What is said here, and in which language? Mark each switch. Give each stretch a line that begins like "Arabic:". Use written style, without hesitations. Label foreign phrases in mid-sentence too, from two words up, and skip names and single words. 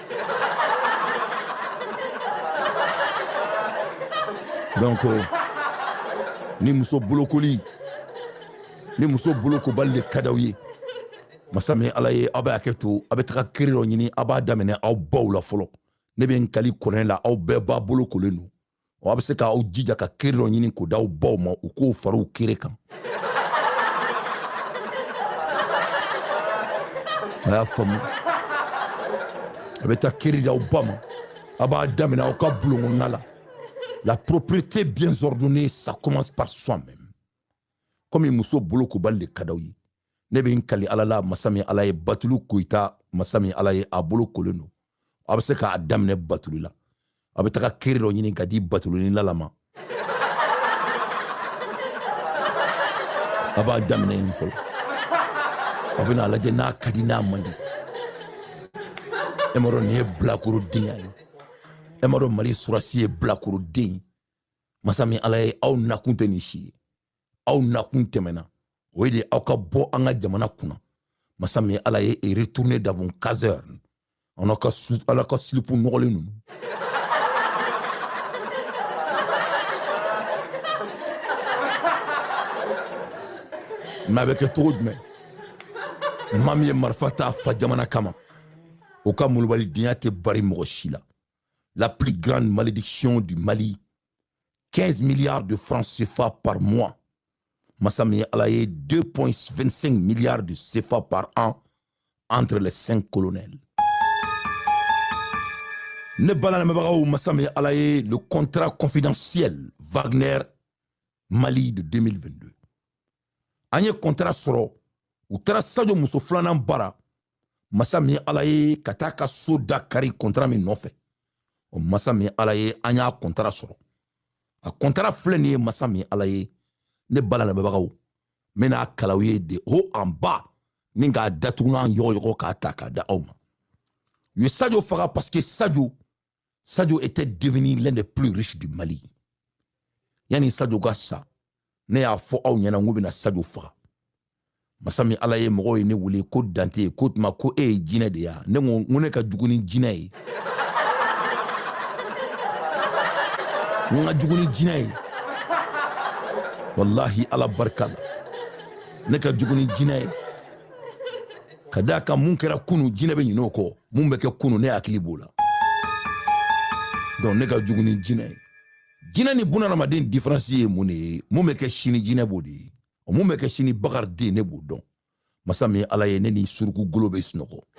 Bambara: donc ni muso bolokoli ni muso bolokobali de ka d'aw ye masa min ala ye aw bɛ hakɛ to aw bɛ taga kiri dɔ ɲini aw b'a daminɛ aw baw la fɔlɔ ne bɛ n kali kɔrɔn la aw bɛɛ b'a bolokolen don aw bɛ se k'aw jija ka kiri dɔ ɲini k'o d'aw baw ma u k'o fara u kiri kan a y'a faamu a bɛ taa kiri d'aw ba ma a b'a daminɛ aw ka bulon la
French: la propriété bien ordonnée ça commence par soi-même
Bambara: comme muso bolokobali de ka d'aw ye ne bɛ n kali ala la masa min ala ye batulu koyita masa min ala ye a bolo kolen don a bɛ se k'a daminɛ batulu la a bɛ taga kiri dɔ ɲini ka di batuluni lala ma a b'a daminɛ yen fɔlɔ a bɛna lajɛ n'a ka di n'a man di e ma dɔn nin ye bilakorodenya ye e ma dɔn mali surasi ye bilakoroden ye masa min ala ye aw nakun tɛ nin si ye aw nakun tɛmɛna o ye de aw ka bɔ an ka jamana kunna masa min ala ye
French: retourner dans vos casernes
Bambara: ala ka silipu nɔgɔlen ninnu mais a bɛ kɛ cogo jumɛn maa min ye marifa ta fa jamana kama o ka molobalidenya tɛ bari mɔgɔ si la
French: la plus grande malédiction du Mali 15 milliards de francs CFA par mois
Bambara: masa min ye ala ye
French: 2,25 milliards de CFA par an entre les 5 colonels
Bambara: ne bala lamɛbagaw masa min ye ala ye
French: le contrat confidentiel Wagner Mali de 2022
Bambara: an ye contrat sɔrɔ u taara Sadio muso filanan bara masa min ye ala ye ka taa ka so da kari contrat min nɔfɛ o masa min ye ala ye an y'a contrat sɔrɔ a contrat filɛ nin ye masa min ye ala ye ne bala lamɛbagaw n bɛna kalaw ye
French: de haut en bas
Bambara: ni k'a datugu n'an yɔgɔyɔgɔ k'a ta k'a da aw ma u ye Sadio faga
French: parce que Sadio était devenu l'un des plus riches du Mali
Bambara: yani Sadio ka sa ne y'a fɔ aw ɲɛna n ko bɛna Sadio faga masa min ala ye mɔgɔw ye ne wele ko Dante ko tuma ko e ye jinɛ de ya ne ko ne ka jugu ni jinɛ ye n ka jugu ni jinɛ ye wallahi ala barika la ne ka jugu ni jinɛ ye ka d'a kan mun kɛra kunu jinɛ bɛ ɲinɛ o kɔ mun bɛ kɛ kunu ne hakili b'o la donc ne ka jugu ni jinɛ ye jinɛ ni bunadamaden différence ye mun de ye mun bɛ kɛ sini jinɛ b'o de ye mun bɛ kɛ sini bakariden ne b'o dɔn masa min ye ala ye ne ni suruku golo bɛ sunɔgɔ